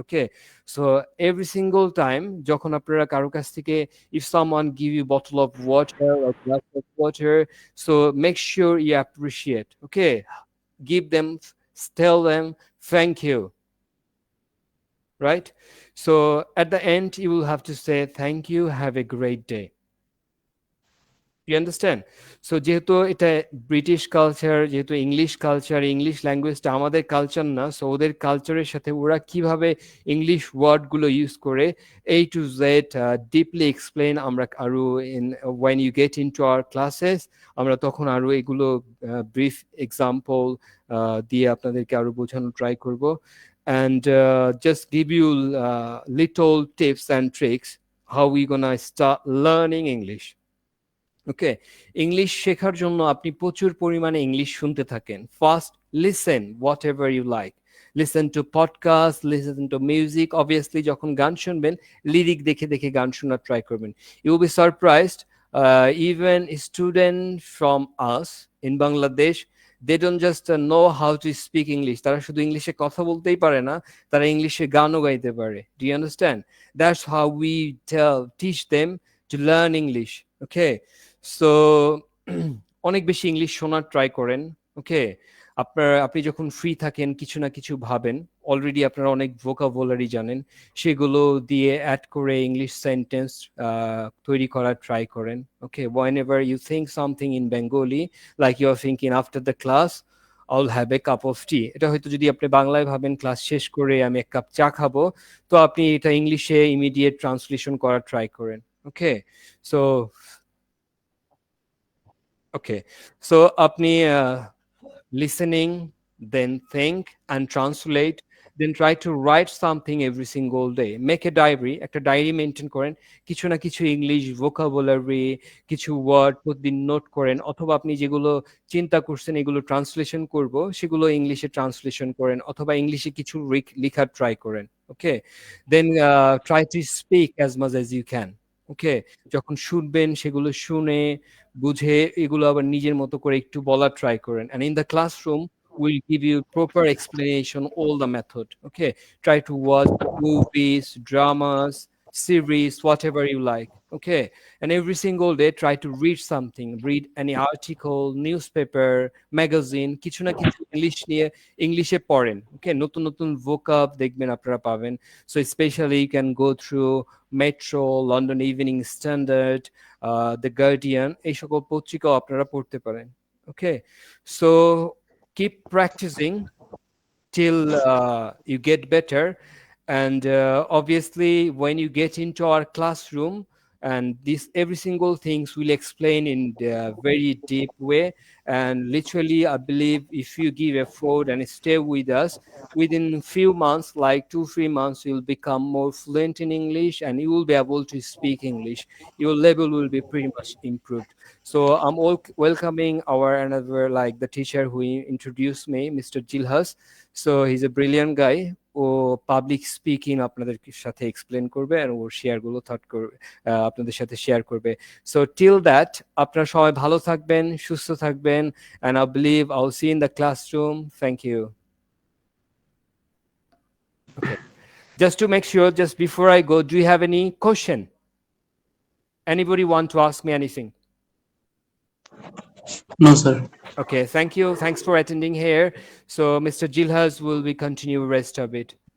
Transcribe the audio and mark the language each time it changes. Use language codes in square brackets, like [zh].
[en] Okay, so every single time [bn] যখন আপনারা কারো কাছ থেকে, [en] if someone give you bottle of water or glass of water, so make sure you appreciate. Okay, give them, tell them thank you, right? So at the end you will have to say thank you, have a great day. You understand? [bn] So যেহেতু এটা British culture, যেহেতু English culture, English ল্যাঙ্গুয়েজটা আমাদের culture না, so ওদের কালচারের সাথে ওরা কিভাবে ইংলিশ ওয়ার্ডগুলো ইউজ করে A to Z deeply explain আমরা আরো in [en] when you get into our classes, [bn] আমরা তখন আরো এগুলো ব্রিফ এক্সাম্পল দিয়ে আপনাদেরকে আরো বোঝানোর ট্রাই করব, [en] and just give you little tips and tricks how we gonna start learning English. [bn] Okay, English শেখার জন্য আপনি প্রচুর পরিমাণে ইংলিশ শুনতে থাকেন। [en] First listen whatever you like, listen to podcast, listen to music. [bn] Obviously যখন গান শুনবেন, লিরিক দেখে দেখে গান শোনার ট্রাই করবেন। [en] You will be surprised, even student from us in Bangladesh, they don't just know how to speak English. [bn] তারা শুধু ইংলিশে কথা বলতেই পারে না, তারা ইংলিশে গানও গাইতে পারে। [en] Do you understand? That's how we teach them to learn English. [bn] Okay, so অনেক বেশি ইংলিশ শোনার ট্রাই করেন। ওকে, আপনি যখন ফ্রি থাকেন কিছু না কিছু ভাবেন, অলরেডি আপনারা অনেক ভোকাবুলারি জানেন, সেগুলো দিয়ে অ্যাড করে ইংলিশ সেন্টেন্স তৈরি করার ট্রাই করেন। ওকে, [en] whenever you think something in Bengali, like you are thinking after the class I'll have a cup of tea, [bn] এটা হয়তো যদি আপনি বাংলায় ভাবেন ক্লাস শেষ করে আমি এক কাপ চা খাবো, তো আপনি এটা ইংলিশে ইমিডিয়েট ট্রান্সলেশন করার ট্রাই করেন। [en] Okay, so আপনি listening, then think and translate, then try to write something every single day. Make a diary, [bn] একটা ডায়েরি মেনটেন করেন, কিছু না কিছু ইংলিশ ভোকাবুলারি, কিছু ওয়ার্ড প্রতিদিন নোট করেন, অথবা আপনি যেগুলো চিন্তা করছেন এগুলো ট্রান্সলেশন করব সেগুলো ইংলিশে ট্রান্সলেশন করেন, অথবা ইংলিশে কিছু লেখার ট্রাই করেন। [en] Okay, then try to speak as much as you can. [bn] ওকে, যখন শুনবেন সেগুলো শুনে বুঝে এগুলো আবার নিজের মতো করে একটু বলার ট্রাই করেন, [en] and in the classroom we'll give you proper explanation all the method. Okay, try to watch movies, dramas, series, whatever you like. Okay, and every single day try to read something, read any article, newspaper, magazine, [bn] কিছু না কিছু English নিয়ে ইংলিশে পড়েন। ওকে, নতুন নতুন vocab দেখবেন আপনারা পাবেন। [en] So especially you can go through Metro, London Evening Standard, The Guardian, [bn] এই সকল পত্রিকাও আপনারা পড়তে পারেন। [en] Okay, so keep practicing till you get better, and obviously when you get into our classroom, and this every single things will explain in the very deep way, and literally I believe if you give effort and stay with us, within few months, like 2-3 months, you'll become more fluent in English and you will be able to speak English. Your level will be pretty much improved. So I'm all welcoming our another, like the teacher who introduced me, Mr. Jilhas. So he's a brilliant guy. [bn] O public speaking আপনাদের সাথে explain করবে আর ওর share গুলো thought করবে, আপনাদের সাথে share করবে। [en] so till that [bn] আপনারা সবাই ভালো থাকবেন, সুস্থ থাকবেন, [en] and I believe I'll see you in the classroom. Thank you. Okay, just to make sure, just before I go, do you have any question? Anybody want to ask me anything? No, sir. Okay, thank you. Thanks for attending here. So Mr. Jilhas will be continue rest of it.